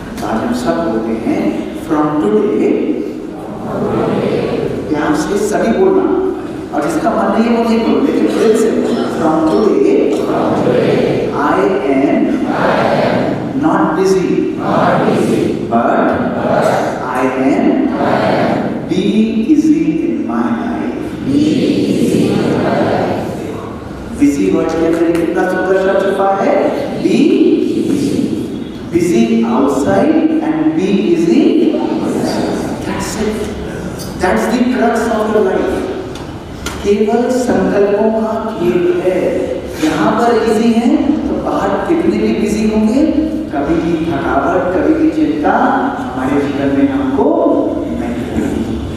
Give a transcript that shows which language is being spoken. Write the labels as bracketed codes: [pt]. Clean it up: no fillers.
[hi] तो आज हम सब बोलते हैं [en] from today, [hi] ध्यान से सभी बोलना, और जिसका मन नहीं है वो नहीं बोलो, लेकिन दिल से [en] From today I am not busy but I am being easy in my life. [hi] Busy word के अंदर कितना सुंदर शब्द छुपा है, [en] be busy outside and be easy. That's it. That's the crux of your life. [hi] केवल संकल्पों का खेल है। यहाँ पर इजी है तो बाहर कितने भी बिजी होंगे, कभी भी थकावट, कभी भी चिंता हमारे जीवन में हमको नहीं होगी।